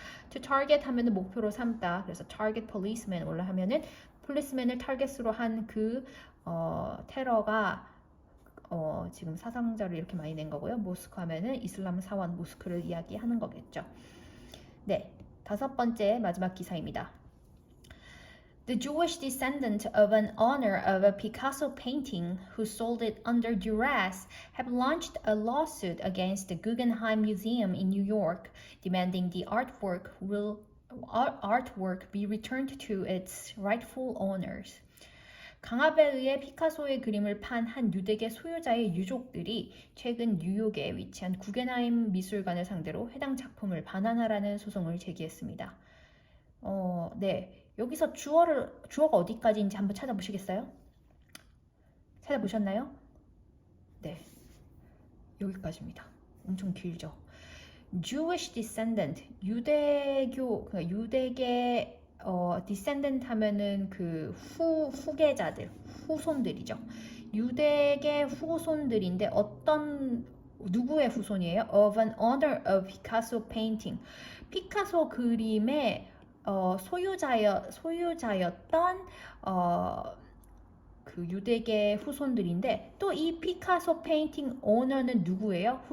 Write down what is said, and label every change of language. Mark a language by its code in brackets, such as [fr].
[en] To target [ko] 하면은 목표로 삼다. 그래서 [en] target policeman [ko] 원래 하면은 폴리스맨을 타겟으로 한 그 테러가 지금 사상자를 이렇게 많이 낸 거고요. 모스크 하면은 이슬람 사원 모스크를 이야기하는 거겠죠. 네, 5번째 마지막 기사입니다. [en] The Jewish descendant of an owner of a Picasso painting who sold it under duress have launched a lawsuit against the Guggenheim Museum in New York, demanding the artwork be returned to its rightful owners. [ko] 강압에 의해 피카소의 그림을 판 한 유대계 소유자의 유족들이 최근 뉴욕에 위치한 구겐하임 미술관을 상대로 해당 작품을 반환하라는 소송을 제기했습니다. 네. 여기서 주어가 어디까지인지 한번 찾아보시겠어요? 찾아보셨나요? 네. 여기까지입니다. 엄청 길죠. [en] Jewish descendant, [ko] 그러니까 유대계 [en] descendant [ko] 하면은 그 후계자들, 후손들이죠. 유대계 후손들인데 누구의 후손이에요? [en] Of an owner of Picasso painting. [ko] 피카소 그림의 소유자였던 그 유대계 후손들인데 또 이 피카소 페인팅 오너는 누구예요?